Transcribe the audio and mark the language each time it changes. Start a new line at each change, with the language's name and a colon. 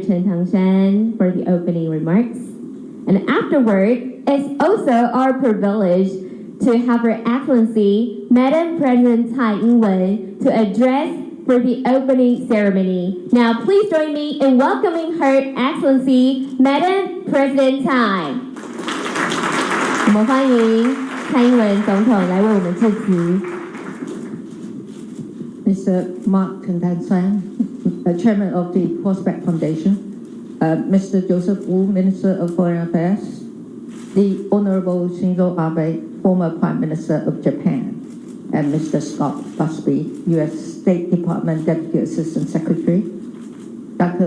English: Chen Tangshan for the opening remarks. And afterward, it's also our privilege to have Her Excellency, Madam President蔡英文, to address for the opening ceremony. Now, please join me in welcoming Her Excellency, Madam President Tsai.
Chinese: 我们欢迎蔡英文总统来为我们致辞。
English: Mr. Mark Tan-San, Chairman of the Prospect Foundation, Mr. Joseph Wu, Minister of Foreign Affairs, the Honorable Shinzo Abe, former Prime Minister of Japan, and Mr. Scott Busby, U.S. State Department Deputy Assistant Secretary, Dr.